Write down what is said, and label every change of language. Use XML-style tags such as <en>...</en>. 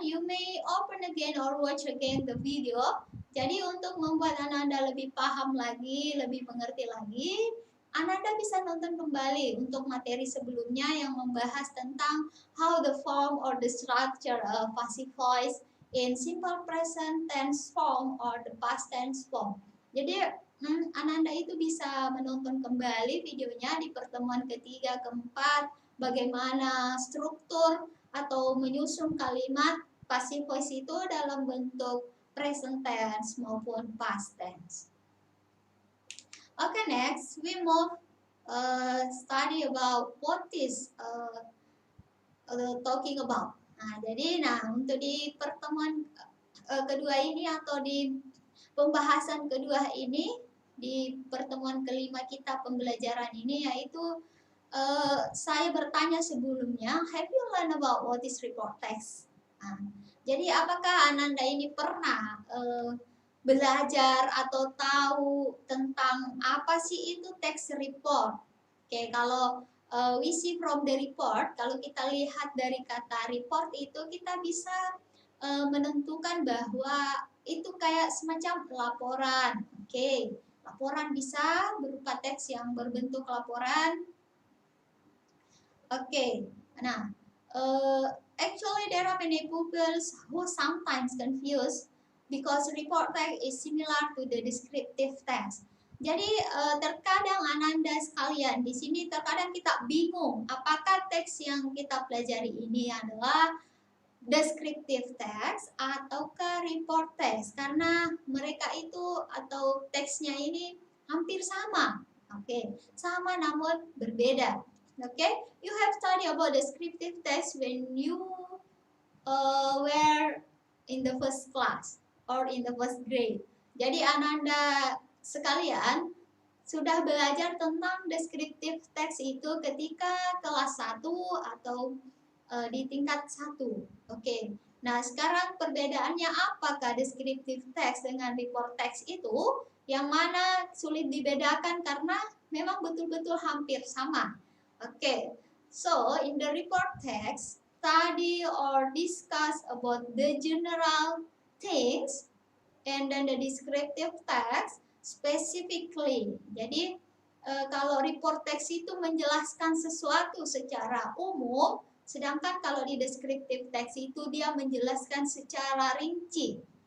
<en>You may open again or watch again the video.</en> <id>Jadi untuk membuat Ananda lebih paham lagi, lebih mengerti lagi, Ananda bisa nonton kembali untuk materi sebelumnya yang membahas tentang</id> <en>how the form or the structure of passive voice in simple present tense form or the past tense form.</en> <id>Jadi Ananda itu bisa menonton kembali videonya di pertemuan ketiga, keempat, bagaimana struktur atau menyusun kalimat passive voice itu dalam bentuk present tense maupun past tense.</id> <en>Okay, next we move study about what is talking about.</en> <id>Nah, jadi untuk di pertemuan kedua ini atau di pembahasan kedua ini di pertemuan kelima kita pembelajaran ini yaitu saya bertanya sebelumnya,</id> <en>have you learned about what is report text?</en> <id>Nah, jadi apakah Ananda ini pernah belajar atau tahu tentang apa sih itu text report? Oke, kalau</id> <en>we see from the report,</en> <id>kalau kita lihat dari kata report itu kita bisa menentukan bahwa itu kayak semacam laporan. Oke, laporan bisa berupa teks yang berbentuk laporan.</id> <en>Oke, nah actually there are many pupils who sometimes confused because report text is similar to the descriptive text.</en> <id>Jadi terkadang Ananda sekalian di sini terkadang kita bingung apakah teks yang kita pelajari ini adalah descriptive text ataukah report text karena mereka itu atau teksnya ini hampir sama. Oke, sama namun berbeda.</id> <en>Okay, you have studied about descriptive text when you were in the first class or in the first grade.</en> <id>Jadi Ananda sekalian sudah belajar tentang descriptive text itu ketika kelas 1 atau di tingkat 1. Oke. Nah, sekarang perbedaannya apakah descriptive text dengan report text itu? Yang mana sulit dibedakan karena memang betul-betul hampir sama.</id> <en>Okay, so in the report text, study or discuss about the general things, and then the descriptive text specifically.</en> <id>Jadi kalau report text itu menjelaskan sesuatu secara umum, sedangkan kalau di descriptive text itu dia menjelaskan secara rinci.</id>